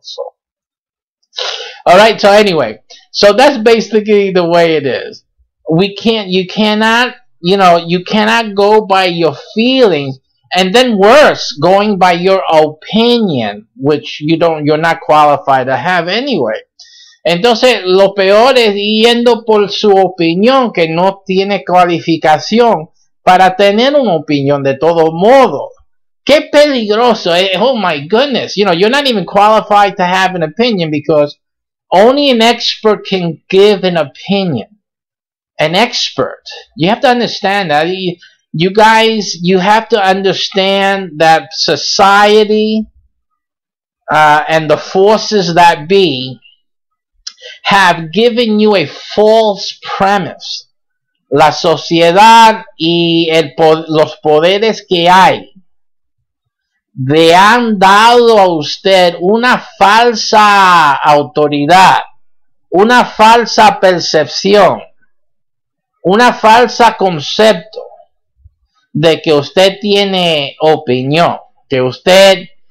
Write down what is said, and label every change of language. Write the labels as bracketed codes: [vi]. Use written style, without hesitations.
[en] So, alright, so anyway, so that's basically the way it is. You cannot go by your feelings. And then worse, going by your opinion, which you're not qualified to have anyway. [es] Entonces, lo peor es yendo por su opinión, que no tiene cualificación para tener una opinión de todo modo. Qué peligroso. [en] Oh my goodness. You're not even qualified to have an opinion because only an expert can give an opinion. An expert. You have to understand that. You guys, you have to understand that society and the forces that be have given you a false premise. [es] La sociedad y los poderes que hay le han dado a usted una falsa autoridad, una falsa percepción, una falsa concepto de que usted tiene opinión, que usted